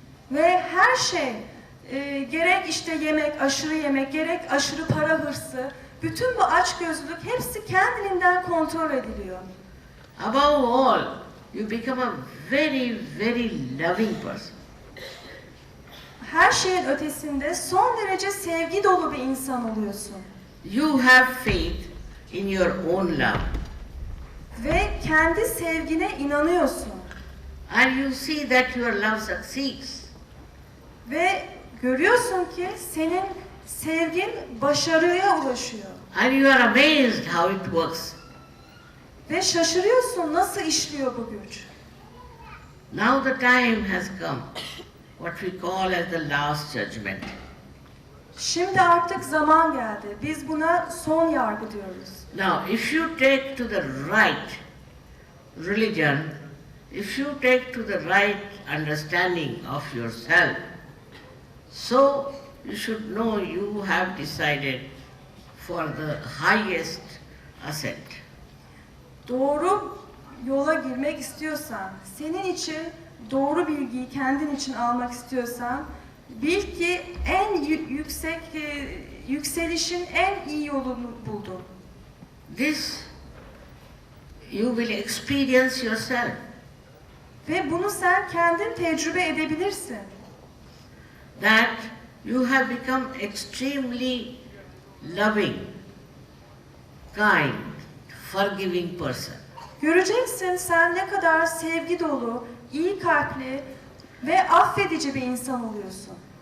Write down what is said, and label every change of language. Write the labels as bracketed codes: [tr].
[tr] Ve her şey, gerek işte yemek, aşırı yemek, gerek aşırı para hırsı, bütün bu açgözlülük hepsi kendiliğinden kontrol ediliyor. [en] Above all, you become a very, very loving person. [tr] Her şeyin ötesinde son derece sevgi dolu bir insan oluyorsun. [en] You have faith in your own love. [tr] Ve kendi sevgine inanıyorsun. [en] And you see that your love succeeds. [tr] Ve görüyorsun ki senin sevgin başarıya ulaşıyor. [en] And you are amazed how it works. [tr] Ve şaşırıyorsun nasıl işliyor bu güç. [en] Now the time has come, what we call as the last judgment. [tr] Şimdi artık zaman geldi. Biz buna son yargı diyoruz. [en] Now, if you take to the right religion, if you take to the right understanding of yourself, so you should know you have decided for the highest ascent. [tr] Doğru yola girmek istiyorsan, senin için doğru bilgiyi kendin için almak istiyorsan, bil ki en yüksek yükselişin en iyi yolunu buldun. [en] This you will experience yourself. [tr] Ve bunu sen kendin tecrübe edebilirsin. [en] That you have become extremely loving, kind, forgiving person. [tr] Göreceksin sen ne kadar sevgi dolu, iyi kalpli ve affedici bir insan oluyorsun.